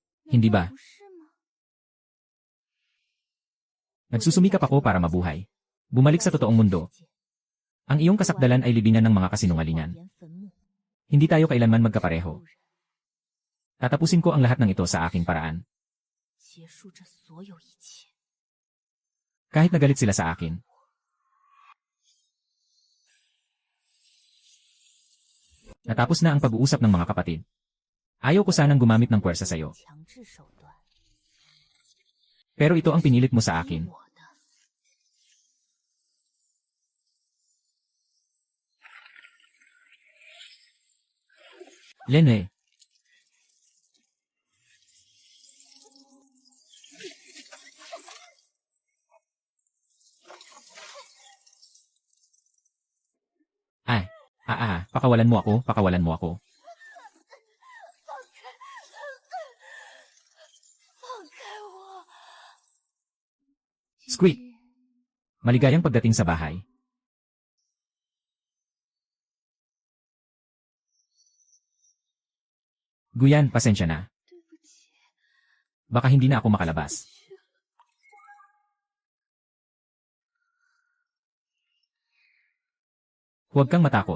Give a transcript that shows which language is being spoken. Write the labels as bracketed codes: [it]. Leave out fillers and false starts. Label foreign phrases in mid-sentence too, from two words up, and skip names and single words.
[tl] Hindi ba? Nagsusumikap ako para mabuhay. Bumalik sa totoong mundo. Ang iyong kasakdalan ay libingan ng mga kasinungalingan. Hindi tayo kailanman magkapareho. Tatapusin ko ang lahat ng ito sa aking paraan. [zh] 结束这所有一切。 [tl] Kahit nagalit sila sa akin. Natapos na ang pag-uusap ng mga kapatid. Ayaw ko sanang gumamit ng puwersa sa'yo. [zh] 强制手段。 [tl] Pero ito ang pinilit mo sa akin. [zh] 我的 [tl] Lene. Pakawalan mo ako, pakawalan mo ako. [zh] 放开我！ Squeak. [tl] Maligayang pagdating sa bahay. Guyan, pasensya na. [zh] 对不起， [tl] Baka hindi na ako makalabas. Huwag kang matakot.